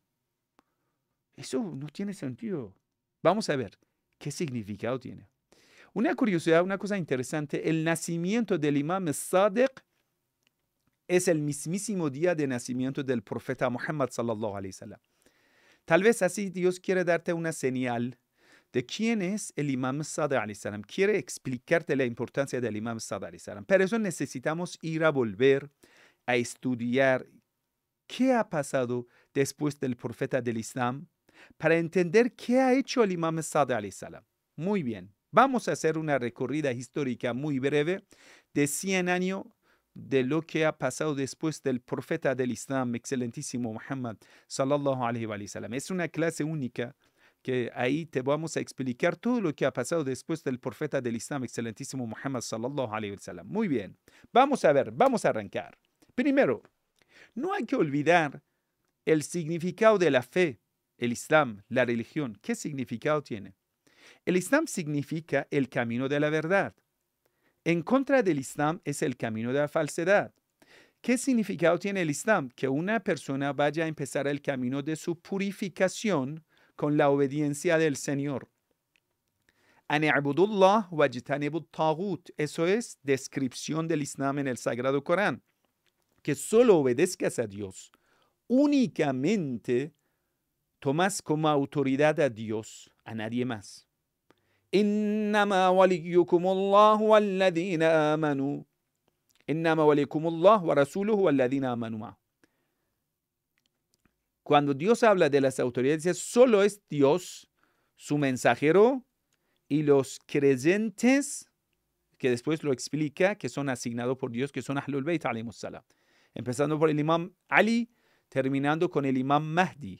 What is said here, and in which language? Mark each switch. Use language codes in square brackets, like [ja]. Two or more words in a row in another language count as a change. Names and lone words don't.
[es] Eso no tiene sentido. Vamos a ver qué significado tiene. Una curiosidad, una cosa interesante, el nacimiento del Imam Sadiq es el mismísimo día de nacimiento del profeta Muhammad [ar] صلى الله عليه وسلم. [es] Tal vez así Dios quiere darte una señal de quién es el Imam Sadiq [ar] عليه السلام. [es] Quiere explicarte la importancia del Imam Sadiq [ar] عليه السلام. [es] Pero eso necesitamos ir a volver a estudiar qué ha pasado después del profeta del Islam para entender qué ha hecho el Imam Sadiq [ar] عليه السلام. [es] Muy bien, vamos a hacer una recorrida histórica muy breve de 100 años de lo que ha pasado después del profeta del Islam, excelentísimo Muhammad [ar] صلى الله عليه وسلم. [es] Es una clase única que ahí te vamos a explicar todo lo que ha pasado después del profeta del Islam, excelentísimo Muhammad [ar] صلى الله عليه وسلم. [es] Muy bien, vamos a ver, vamos a arrancar. Primero, no hay que olvidar el significado de la fe, el Islam, la religión. ¿Qué significado tiene? El Islam significa el camino de la verdad. En contra del Islam es el camino de la falsedad. ¿Qué significado tiene el Islam? Que una persona vaya a empezar el camino de su purificación con la obediencia del Señor. [ar] أن اعبدوا الله واجتنبوا الطاغوت. [es] Eso es descripción del Islam en el Sagrado Corán. Que solo obedezcas a Dios. Únicamente tomas como autoridad a Dios, a nadie más. [ar] إنما وليكم الله والذين آمنوا إنما وليكم الله ورسوله والذين آمنوا معه. [es] Cuando Dios habla de las autoridades, solo es Dios, su mensajero y los creyentes, que después lo explica, que son asignados por Dios, que son [ar] أهل البيت عليهم السلام. [es] Empezando por el Imam Ali, terminando con el Imam Mahdi.